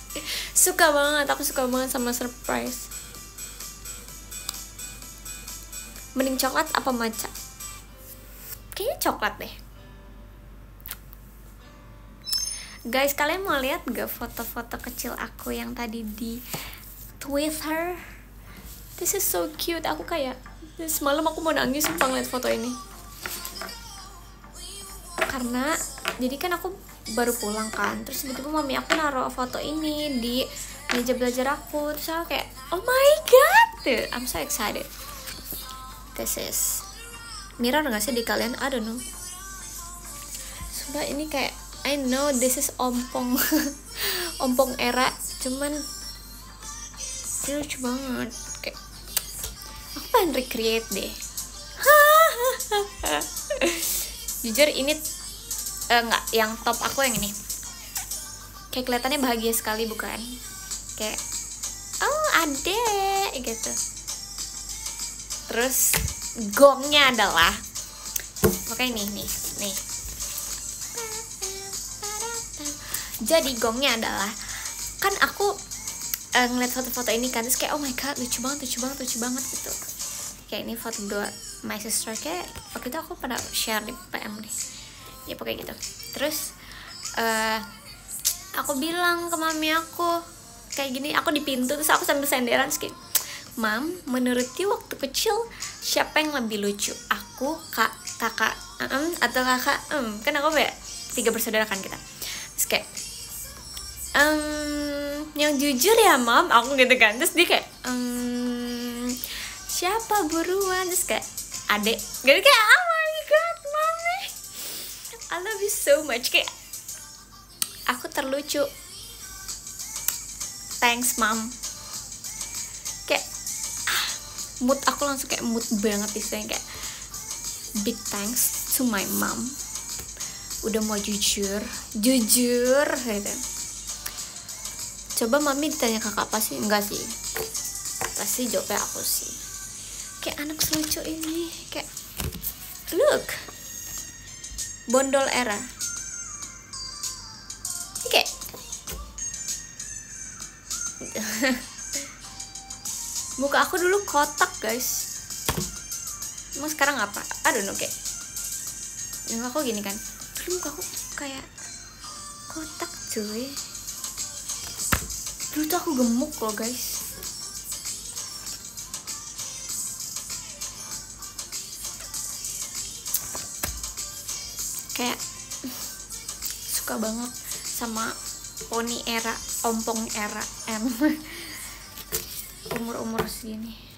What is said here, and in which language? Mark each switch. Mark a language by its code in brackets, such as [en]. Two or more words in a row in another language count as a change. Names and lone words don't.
[id] Suka banget, aku suka banget sama surprise. Mending coklat apa matcha? Kayaknya coklat deh. Guys, kalian mau lihat gak foto-foto kecil aku yang tadi di Twitter? [en] This is so cute. [id] Aku kayak semalam aku mau nangis sumpah ngeliat foto ini. Karena jadi kan aku baru pulang kan, terus tiba-tiba mami aku naruh foto ini di meja belajar aku, terus aku kayak [en] oh my god, dude, I'm so excited. This is mirror [id] gak sih di kalian? [en] I don't know. [id] Sumpah ini kayak [en] I know this is [id] ompong ompong era, cuman ini lucu banget. Kayak aku pengen recreate deh. Jujur ini enggak, yang top aku yang ini. Kayak kelihatannya bahagia sekali bukan? Kayak oh adek gitu. Terus gongnya adalah makanya nih. Jadi gongnya adalah kan aku ngeliat foto-foto ini kan, terus kayak [en] oh my god [id] lucu banget gitu. Kayak ini foto dua [en] my sister, [id] kayak waktu itu aku pada share di PM nih. Ya pokoknya gitu. Terus aku bilang ke mami aku kayak gini, aku di pintu terus aku sambil senderan terus kayak Mam, menurut you waktu kecil siapa yang lebih lucu? Aku, kakak atau kakak kan aku kayak 3 bersaudara kan kita. Terus kayak yang jujur ya Mam, aku gitu kan. Terus dia kayak siapa buruan? Terus kayak adek. Jadi kayak [en] oh my god [id] mami, [en] I love you so much. [id] Kayak aku terlucu. Thanks Mam. Kayak mood aku langsung kayak mood banget istilahnya, kayak [en] big thanks to my mom [id] udah mau jujur gitu. Coba mami ditanya kakak apa sih? Enggak sih, pasti jawabnya aku sih. Kayak anak selucu ini, kayak look bondol era. Ini kayak muka aku dulu kotak guys, emang sekarang apa? [en] I don't know, [id] kayak muka aku gini kan, dulu muka aku kayak kotak cuy. Dulu tuh aku gemuk loh guys. Kayak suka banget sama poni era, ompong era umur segini.